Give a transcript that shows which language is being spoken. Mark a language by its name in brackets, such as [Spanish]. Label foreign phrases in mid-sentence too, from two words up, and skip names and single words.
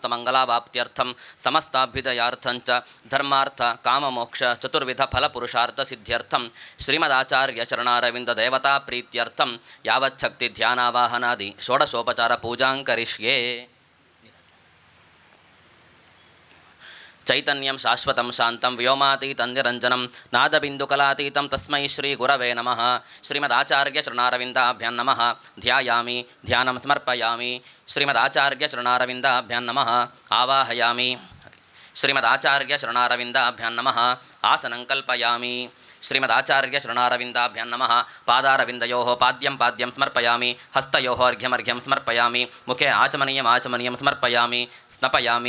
[Sanskrit] ಮಂಗಲಾವಾಪ್ತ್ಯರ್ಥಂ ಸಮಸ್ತಾಭ್ಯುದಯಾರ್ಥಂಚ ಧರ್ಮಾರ್ಥ ಕಾಮಮೋಕ್ಷ ಚತುರ್ವಿಧ ಫಲಪುರುಷಾರ್ಥ ಸಿದ್ಧ್ಯರ್ಥಂ ಶ್ರೀಮದಾಚಾರ್ಯ ಚರಣಾರವಿಂದ ದೇವತಾ ಪ್ರೀತ್ಯರ್ಥಂ ಯಾವಚ್ಛಕ್ತಿ ಧ್ಯಾನಾವಾಹನಾದಿ ಷೋಡಶೋಪಚಾರ ಪೂಜಾಂಕರಿಷ್ಯೇ. ಚೈತನ್ಯಂ ಶಾಶ್ವತಂ ಶಾಂತಂ ವ್ಯೋಮಾತೀತಂ ನಿರಂಜನಂ ನಾದಬಿಂದುಕಲಾತೀತಂ ತಸ್ಮೈ ಶ್ರೀ ಗುರವೇ ನಮಃ. ಶ್ರೀಮದಾಚಾರ್ಯ ಚರಣಾರವಿಂದಾಭ್ಯಾಂ ನಮಃ. ಧ್ಯಾಯಾಮಿ ಧ್ಯಾನಂ ಸಮರ್ಪಯಾಮಿ. ಶ್ರೀಮದಾಚಾರ್ಯ ಚರಣಾರವಿಂದಾಭ್ಯಾಂ ನಮಃ. ಆವಾಹಯಾಮಿ. ಶ್ರೀಮದಾಚಾರ್ಯ ಚರಣಾರವಿಂದಾಭ್ಯಾಂ ನಮಃ. ಆಸನಂ ಕಲ್ಪಯಾಮಿ. ಶ್ರೀಮದಾಚಾರ್ಯ ಚರಣಾರವಿಂದಾಭ್ಯಾಂ ನಮಃ. ಪಾದಾರವಿಂದಯೋಃ ಪಾದ್ಯಂ ಪಾದ್ಯಂ ಸಮರ್ಪಯಾಮಿ. ಹಸ್ತಯೋಃ ಅರ್ಘ್ಯಮರ್ಘ್ಯಂ ಸಮರ್ಪಯಾಮಿ. ಮುಖೆ ಆಚಮನೀಯಂ ಆಚಮನೀಯಂ ಸಮರ್ಪಯಾಮಿ. ಸ್ನಪಯಾಮಿ.